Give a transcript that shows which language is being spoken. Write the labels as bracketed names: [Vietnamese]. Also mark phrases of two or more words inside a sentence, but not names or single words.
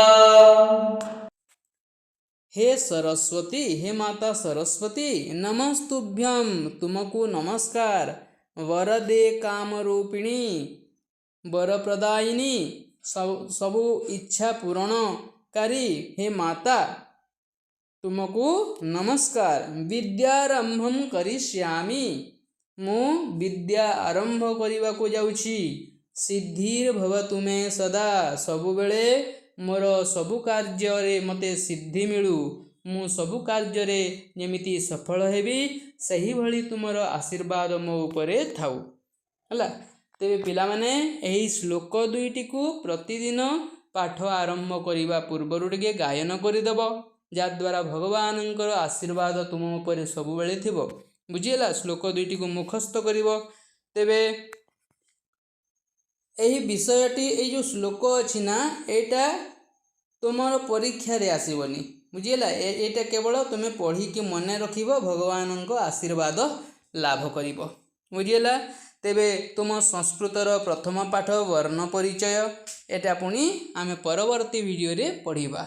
[Sanskrit] हे सरस्वती हे माता सरस्वती नमस्तुभ्यं [Odia] ତୁମକୁ ନମସ୍କାର। [Sanskrit] वरदे कामरूपिणी [Odia] ବରପ୍ରଦାୟିନୀ ସବୁ ଇଚ୍ଛା ପୂରଣକାରୀ ହେ ମାତା ତୁମକୁ ନମସ୍କାର। [Sanskrit] विद्यारंभं करिष्यामि [Odia] ମୁଁ ବିଦ୍ୟା ଆରମ୍ଭ କରିବା କୁ ଯାଉଛି। [Sanskrit] सिद्धिर्भवतु मे सदा [Odia] ସବୁ ବେଳେ ମୋର ସବୁ କାର୍ଯ୍ୟ ରେ ମତେ ସିଦ୍ଧି ମିଳୁ ମୁଁ ସବୁ କାର୍ଯ୍ୟ ରେ ଯେମିତି ସଫଳ ହେବି ସହି ଭଲି ତୁମର ଆଶୀର୍ବାଦ ମୋ ଉପରେ ଥାଉ ହଲା। ତେବେ ପିଲା ମାନେ ଏହି ଶ୍ଲୋକ ଦୁଇଟି କୁ ପ୍ରତିଦିନ ପାଠ ଆରମ୍ଭ କରିବା ପୂର୍ବରୁ ଟିକେ ଗାୟନ କରିଦବ ଯା ଦ୍ୱାରା ଭଗବାନଙ୍କର ଆଶୀର୍ବାଦ ତୁମ ଉପରେ ସବୁ ବେଳେ ଥିବ ବୁଝିଲ। ଶ୍ଲୋକ ଦୁଇଟି କୁ ମୁଖସ୍ଥ କରିବ। तेबे ଏହି ବିଷୟଟି ଏଇ ଯେଉଁ ଶ୍ଲୋକ ଅଛି ନା ଏଇଟା ତୁମର ପରୀକ୍ଷାରେ ଆସିବନି ବୁଝିଲା। ଏଇଟା କେବଳ ତୁମେ ପଢ଼ିକି ମନେ ରଖିବ, ଭଗବାନଙ୍କ ଆଶୀର୍ବାଦ ଲାଭ କରିବ ବୁଝିଲା। ତେବେ ତୁମ ସଂସ୍କୃତର ପ୍ରଥମ ପାଠ ବର୍ଣ୍ଣ ପରିଚୟ ଏଟା ପୁଣି ଆମେ ପରବର୍ତ୍ତୀ ଭିଡ଼ିଓରେ ପଢ଼ିବା।